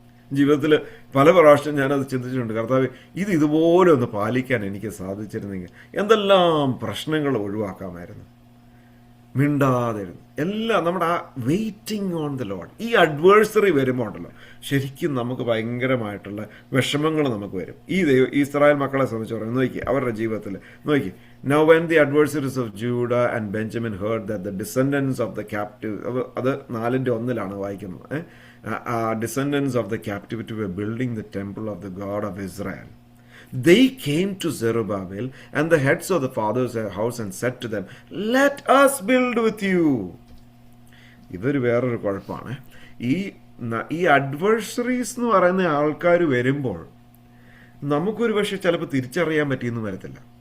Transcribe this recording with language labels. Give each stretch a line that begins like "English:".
Malayalam: ജീവിതത്തിൽ പല പ്രാവശ്യം ഞാനത് ചിന്തിച്ചിട്ടുണ്ട്. കർത്താവ് ഇതുപോലെ ഒന്ന് പാലിക്കാൻ എനിക്ക് സാധിച്ചിരുന്നെങ്കിൽ എന്തെല്ലാം പ്രശ്നങ്ങൾ ഒഴിവാക്കാമായിരുന്നു. മിണ്ടാതിരുന്നു എല്ലാം നമ്മുടെ ആ
English: Waiting on the lord.
Malayalam: ഈ അഡ്വേഴ്സറി വരുമ്പോൾ ഉണ്ടല്ലോ ശരിക്കും നമുക്ക് ഭയങ്കരമായിട്ടുള്ള വിഷമങ്ങൾ നമുക്ക് വരും. ഇസ്രായേൽ മക്കളെ സംബന്ധിച്ച് പറയുന്നത് നോക്കി, അവരുടെ ജീവിതത്തിൽ നോക്കി.
English: Now when the adversaries of Judah and Benjamin heard that the descendants of the captive,
Malayalam: അത് 4:1 വായിക്കുന്നത്,
English: descendants of the captivity were building the temple of the God of Israel, they came to Zerubbabel and the heads of the fathers' house and said to them, let us build with you.
Malayalam: ഇതൊരു വേറൊരു കുഴപ്പമാണ്. ഈ adversaries എന്ന് പറയുന്ന ആൾക്കാർ വരുമ്പോൾ നമുക്കൊരു പക്ഷേ ചിലപ്പോൾ തിരിച്ചറിയാൻ പറ്റിയെന്ന് വരത്തില്ല.